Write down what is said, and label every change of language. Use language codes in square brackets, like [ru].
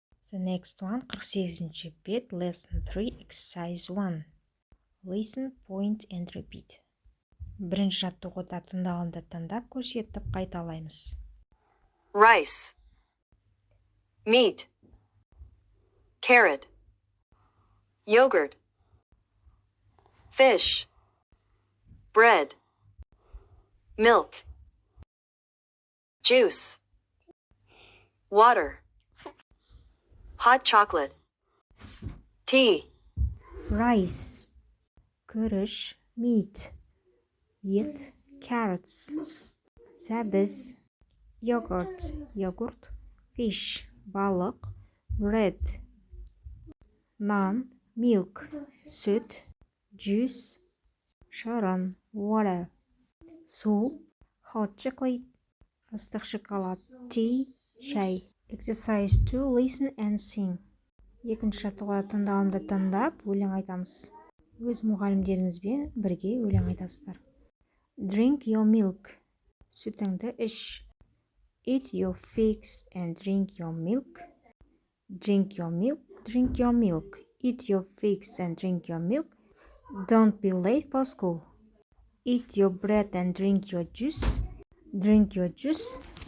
[en] The next one, 48-ші бет, lesson 3, exercise 1. Listen, point and repeat. [kk] Бірінші жаттығуда тыңдағанды тыңдап көрсетіп қайталаймыз. [en] Rice. Meat. Carrot. Yogurt. Fish. Bread. Milk. Juice. Water. Hot chocolate. Tea. Rice. Күріш, meat. Ет, carrots. Сәбіз, yogurt. Fish, балық. Bread. Naan, milk. Сүт, juice. Шырын, water. Су, hot chocolate. [kk] Ыстық шоколад, tea, шай. [en] Exercise 2. Listen and sing. [kk] Екінші жаттығуда тыңдағанды тыңдап, өлең айтамыз. Өз мұғалімдеріңізбен бірге өлең айтасыздар. [en] Drink your milk. [kk] Сүтіңді іш. [en] Eat your figs and drink your milk. Drink your milk. Drink your milk. Eat your figs and drink your milk. Don't be late for school. Eat your bread and drink your juice. Drink your juice.